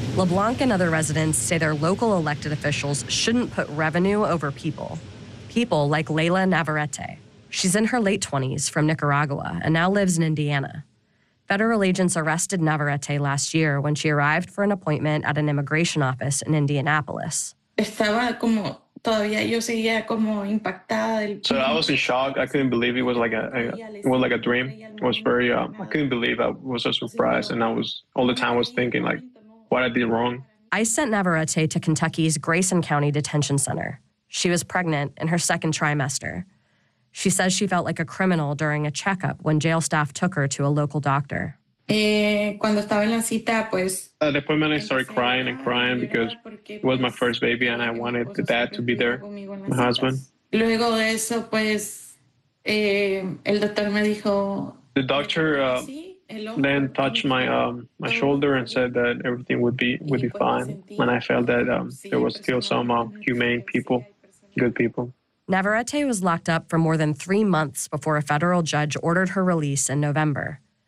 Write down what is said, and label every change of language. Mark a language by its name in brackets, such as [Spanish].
[English] LeBlanc and other residents say their local elected officials shouldn't put revenue over people. People like Layla Navarrete. She's in her late 20s from Nicaragua and now lives in Indiana. Federal agents arrested Navarrete last year when she arrived for an appointment at an immigration office in Indianapolis. [Spanish] Todavía yo seguía como impactada. [English] So I was in shock. I couldn't believe it was like a dream. It was very, I couldn't believe I was a surprise. And I was, all the time was thinking like, what I did wrong. I sent Navarrete to Kentucky's Grayson County Detention Center. She was pregnant in her second trimester. She says she felt like a criminal during a checkup when jail staff took her to a local doctor. [Spanish] Cuando estaba en la cita, pues, [English] the appointment, I started crying and crying because it was my first baby and I wanted the dad to be there, my husband. [Spanish] Luego de eso, pues, el doctor me dijo, [English] the doctor then touched my shoulder and said that everything would be fine. And I felt that there was still some humane people, good people. Navarrete was locked up for more than 3 months before a federal judge ordered her release in November.